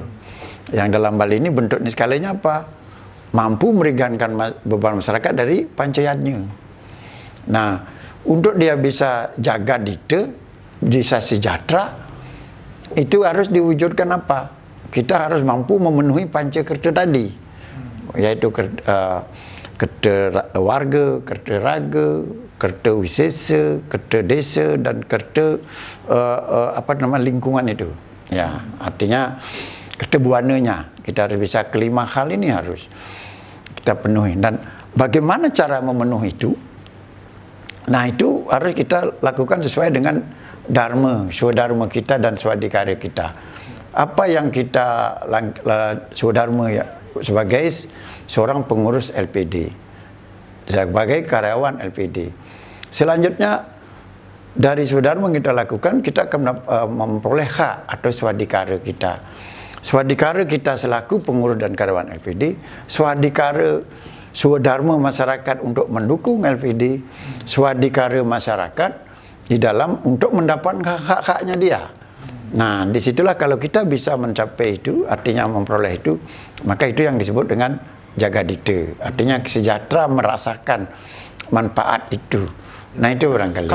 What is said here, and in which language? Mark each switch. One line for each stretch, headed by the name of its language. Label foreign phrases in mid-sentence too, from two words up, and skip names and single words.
Indonesian: Yang dalam Bali ini bentuk niskalanya apa? Mampu meringankan beban masyarakat dari pancayatnya. Nah, untuk dia bisa jaga dite, bisa sejahtera, itu harus diwujudkan apa? Kita harus mampu memenuhi pancakerta tadi, yaitu kerta warga, kerta raga, kerta wisesa, kerta desa, dan kerta lingkungan itu. Ya, artinya kerta buananya. Kita harus bisa kelima hal ini harus kita penuhi. Dan bagaimana cara memenuhi itu? Nah, itu harus kita lakukan sesuai dengan dharma, swadharma kita dan swadikara kita. Apa yang kita swadharma ya, sebagai seorang pengurus LPD, sebagai karyawan LPD. Selanjutnya dari swadharma kita lakukan, kita akan memperoleh hak atau swadikara kita. Swadikara kita selaku pengurus dan karyawan LPD, swadikara swadharma masyarakat untuk mendukung LPD, swadikara masyarakat di dalam untuk mendapat hak-haknya dia. Nah, disitulah kalau kita bisa mencapai itu, artinya memperoleh itu, maka itu yang disebut dengan jagadita. Artinya sejahtera merasakan manfaat itu. Nah, itu barangkali.